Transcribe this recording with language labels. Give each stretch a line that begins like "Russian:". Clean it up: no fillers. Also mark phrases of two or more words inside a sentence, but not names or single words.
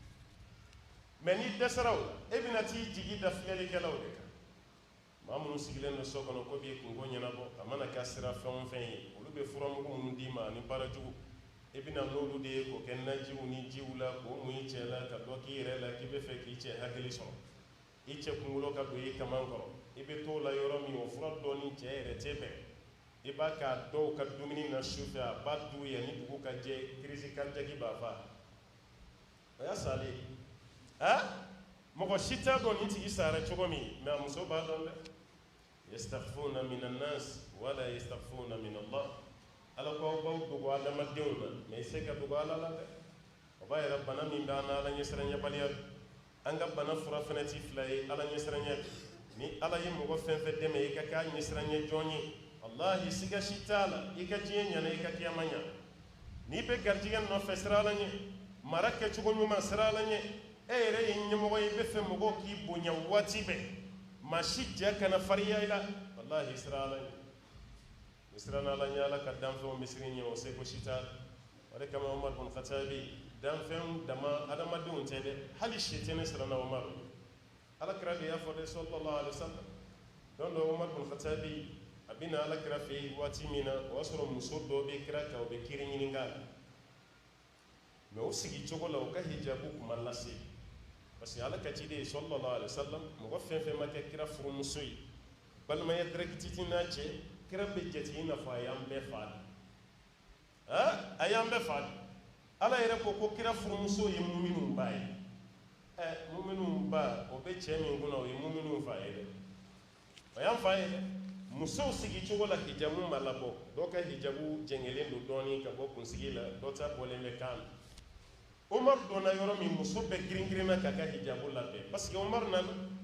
Bambara: mɛ n'i dɛsɛra o la e bɛna t'i jigi da filɛlikɛlaw de kan maa minnu sigilen don so kɔnɔ ko b'i kungo ɲɛnabɔ a mana kɛ sira fɛn o fɛn ye olu bɛ furamugu minnu d'i ma ani baarajugu e bɛna n'olu de ye k'o kɛ najiw ni jiw la k'o mun i cɛ la ka dɔ k'i yɛrɛ la k'i bɛ fɛ k'i cɛ hakili sɔrɔ i cɛ kunkolo ka don i kaman kɔrɔ i bɛ t'o la yɔrɔ min o fura dɔɔni cɛ yɛrɛ tɛ bɛn i b'a k'a dɔw ka dumuni na sufɛ a b'a dun yan ni dugu ka jɛ kirisi karijagi b'a fa o y'a salen mɔgɔ si t'a dɔn nin tigi sara cogo min mɛ a muso b'a dɔn dɛ
Arabic: يستخفون من الناس ولا يستخفون من الله
Bambara: ala ko aw b'aw dogo adamadenw na mɛ i se ka dogo ala la dɛ o b'a yɛrɛ bana min b'an na ala ɲɛsiranyɛbaliya an ka bana fura fɛnɛ ti fila ye ala ɲɛsiranyɛ ni ala ye mɔgɔ fɛn fɛn dɛmɛ i ka k'a ɲɛsiranyɛ jɔn ye wallahi siga si t'a la i ka diɲɛ ɲana i ka kiyama ɲa n'i bɛ garijigɛ nɔfɛ sira ala ɲɛ mara kɛcogo ɲuman sira ala ɲɛ e yɛrɛ ye ɲɛmɔgɔ ye i bɛ fɛ mɔgɔw k'i bonya waati bɛɛ maa si jɛ kana fariya i la wallahi sira ala ɲɛ ni siran ala ɲɛ ala ka danfɛnw misiri ɲɛ o seko si t'a la o de kama Umar bin Khattabi danfɛnw dama adamadenw tɛ dɛ hali sitani siranna Umar ala kira de y'a fɔ dɛ
Arabic: صلى الله عليه وسلم
Bambara: don dɔ Umar bin Khattabi a bɛna ala kira fɛ yen waati min na o y'a sɔrɔ muso dɔ bɛ kira kan o bɛ kiri ɲininka a la mɛ o sigi cogo la o ka hijabu kuma lase
French: parce que
Bambara: ala ka ciden ye
Arabic: صلى الله عليه وسلم
Bambara: mɔgɔ fɛn fɛn ma kɛ kira furumuso ye balimaya direct ti n'a cɛ kira bɛ jate i n'a fɔ a y'an bɛɛ fa de a y'an bɛɛ fa de ala yɛrɛ ko kira furumuso ye muminun ba ye muminun ba o bɛ cɛ min kunna o ye muminun fa ye dɛ o y'an fa ye dɛ musow sigi cogo la hijabu ma labɔ dɔw ka hijabu jɛngɛlen don dɔɔni ka bɔ kunsigi la dɔw ta bɔlen bɛ kan na Umar donna yɔrɔ min muso bɛɛ girin-girinna k'a ka hijabu labɛn
French: parce que
Bambara: Umar nana